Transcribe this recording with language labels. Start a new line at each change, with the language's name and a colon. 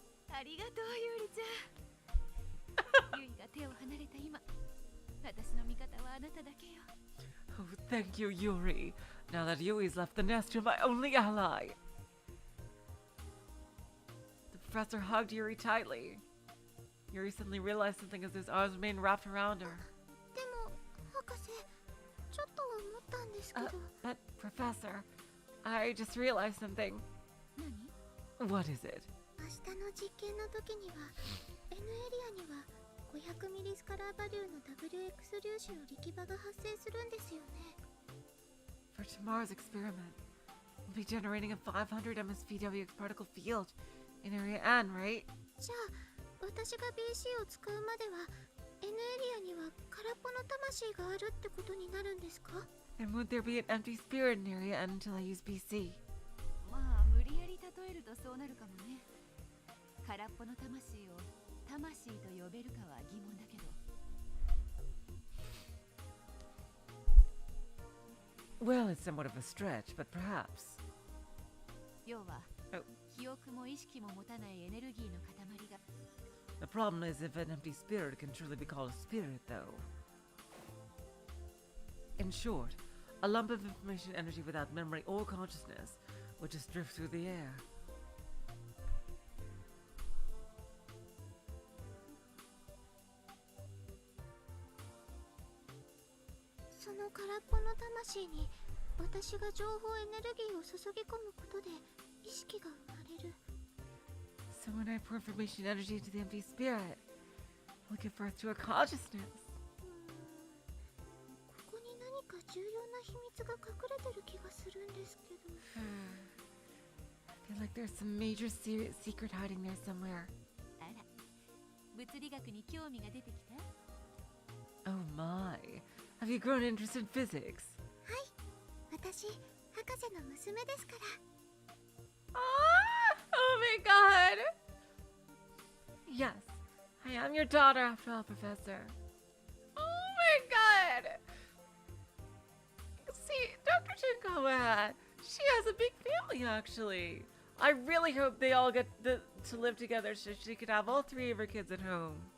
Japanese: ありがとう、ゆりちゃん。ゆいが手を離れた今、私の味方はあなただけよ。
English: Oh, thank you, Yuri. Now that Yui's left the nest, you're my only ally. The professor hugged Yuri tightly. Yuri suddenly realized something as his arms remained wrapped around her.
Japanese: でも、博士、ちょっと思ったんですけど。
English: But, Professor, I just realized something.
Japanese: 何？
English: What is it?
Japanese: 明日の実験の時には N エリアには500ミリスカラーバリューの WX 粒子の力場が発生するんですよね。
English: For tomorrow's experiment, we'll be generating a 500 MSVW particle field in area N, right?
Japanese: じゃあ私が BC を使うまでは N エリアには空っぽの魂があるってことになるんですか？
English: And would there be an empty spirit in area N until I use BC?
Japanese: まあ無理やり例えるとそうなるかもね。空っぽの魂を魂と呼べるかは疑問だけど。
English: Well, it's somewhat of a stretch, but perhaps.
Japanese: 要は、
English: Oh.
Japanese: 記憶も意識も持たないエネルギーの塊が
English: The problem is if an empty spirit can truly be called a spirit, though. In short, a lump of information energy without memory or consciousness would just drift through the air.
Japanese: その空っぽの魂に私が情報エネルギーを注ぎ込むことで意識が生まれる。
English: So when I pour information energy into the empty spirit, we'll give birth to a consciousness.
Japanese: ここに何か重要な秘密が隠れてる気がするんですけど。
English: I feel like there's some major secret hiding there somewhere.
Japanese: あら、物理学に興味が出てきた？
English: Oh my. Have you grown interested in physics?
Japanese: はい、私、博士の娘ですから。
English: Oh my god! Yes, I am your daughter after all, Professor. Oh my god! See, Dr. Shinkawa, she has a big family actually. I really hope they all get to live together so she could have all three of her kids at home.